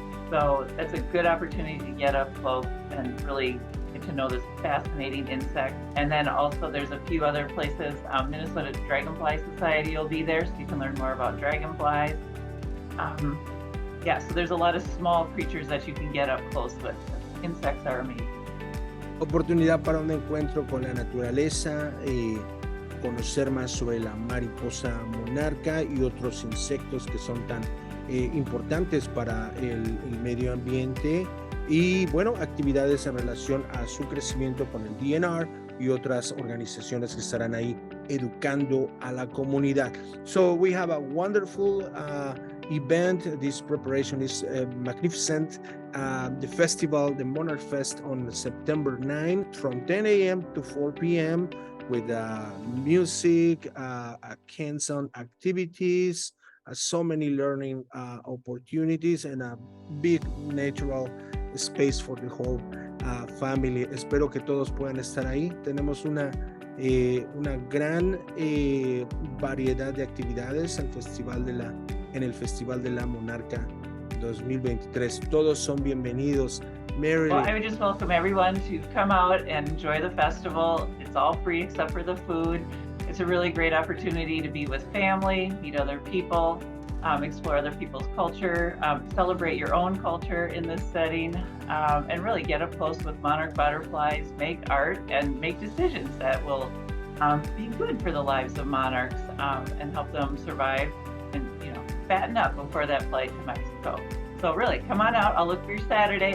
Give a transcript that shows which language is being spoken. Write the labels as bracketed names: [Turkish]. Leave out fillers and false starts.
[English] So that's a good opportunity to get up close and really get to know this fascinating insect. And then also there's a few other places. Minnesota Dragonfly Society will be there, so you can learn more about dragonflies. So there's a lot of small creatures that you can get up close with. Insects are amazing. [Spanish] Oportunidad para un encuentro con la naturaleza, conocer más sobre la mariposa monarca y otros insectos que son tan importantes para el medio ambiente, y bueno, actividades en relación a su crecimiento con el DNR y otras organizaciones que estarán ahí educando a la comunidad. [English] So we have a wonderful event. This preparation is magnificent. The festival, the Monarch Fest, on September 9 from 10 a.m. to 4 p.m. with music, hands-on activities, so many learning opportunities, and a big natural space for the whole family. [Spanish] Espero que todos puedan estar ahí. Tenemos una gran variedad de actividades en el Festival de la Monarca 2023. Todos son bienvenidos. Marilyn. [English] Well, I would just welcome everyone to come out and enjoy the festival. It's all free except for the food. It's a really great opportunity to be with family, meet other people, explore other people's culture, celebrate your own culture in this setting, and really get up close with monarch butterflies, make art, and make decisions that will be good for the lives of monarchs and help them survive and fatten up before that flight to Mexico. So really, come on out. I'll look for you Saturday.